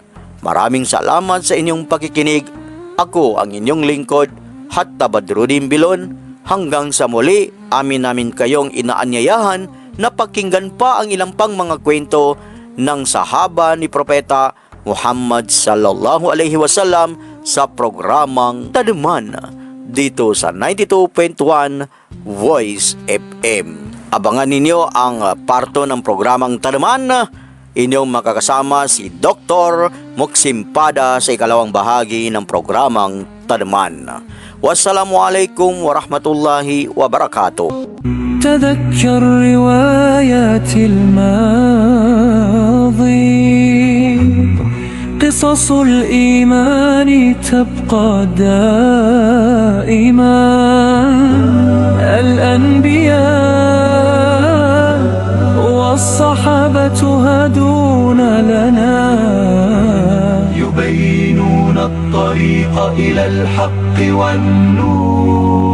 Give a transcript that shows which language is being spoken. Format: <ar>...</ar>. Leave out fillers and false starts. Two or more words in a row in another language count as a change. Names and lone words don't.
<tl>Maraming salamat sa inyong pakikinig. Ako ang inyong lingkod, Hatta Badruddin Bilon. Hanggang sa muli, namin kayong inaanyayahan na pakinggan pa ang ilang pang mga kwento ng sahaba ni Propeta Muhammad</tl> <ar>صلى الله عليه وسلم</ar> <tl>sa programang Taduman dito sa 92.1 Voice FM. Abangan ninyo ang parto ng programang Taduman. Inyong makakasama si Dr. Muksimpada sa ikalawang bahagi ng programang Taduman.</tl> <ar>والسلام عليكم ورحمة الله وبركاته. تذكر روايات الماضي قصص الإيمان تبقى دائما الأنبياء والصحابة هدون لنا يبينون الطريق إلى الحق والنور</ar>